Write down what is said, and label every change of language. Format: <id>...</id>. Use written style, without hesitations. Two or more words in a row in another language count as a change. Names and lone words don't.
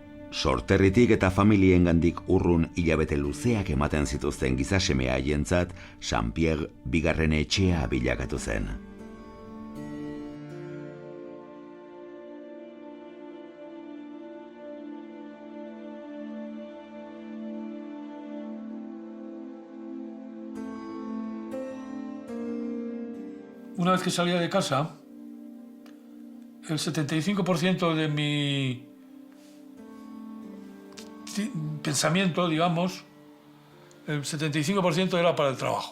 <eu>Sorterritik eta familiengandik urrun hilabete luzeak ematen zituzten gizasemea haientzat, Saint-Pierre bigarren etxea bilakatu zen.</eu> <es>Una vez que salía de casa, el 75% de mi pensamiento, digamos, el 75% era para el trabajo.</es>